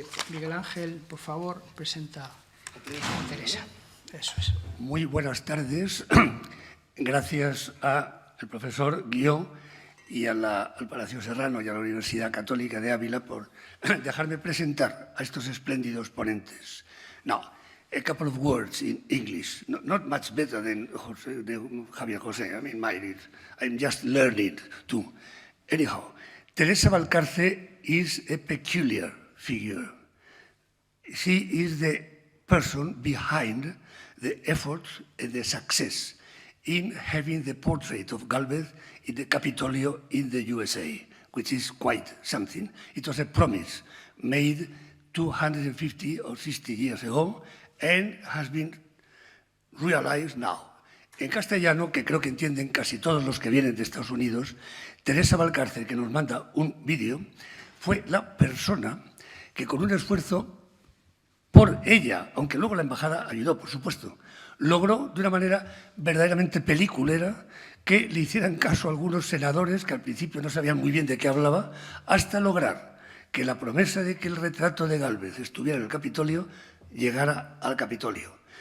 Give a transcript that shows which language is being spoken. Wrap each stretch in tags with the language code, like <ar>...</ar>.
<es>Miguel Ángel, por favor, presenta a Teresa. Eso es. Muy buenas tardes. Gracias al profesor Guió y al Palacio Serrano y a la Universidad Católica de Ávila por dejarme presentar a estos espléndidos ponentes.</es> <en>Now, a couple of words in English, not much better than Javier José. I mean, I'm just learning too. Anyhow, Teresa Valcarce is a peculiar figure. She is the person behind the effort and the success in having the portrait of Gálvez in the Capitolio in the USA, which is quite something. It was a promise made 250 or 60 years ago and has been realized now.</en> <es>En castellano, que creo que entienden casi todos los que vienen de Estados Unidos, Teresa Valcarce, que nos manda un vídeo, fue la persona que con un esfuerzo por ella, aunque luego la embajada ayudó, por supuesto, logró de una manera verdaderamente peliculera que le hicieran caso a algunos senadores que al principio no sabían muy bien de qué hablaba, hasta lograr que la promesa de que el retrato de Gálvez estuviera en el Capitolio llegara al Capitolio.</es>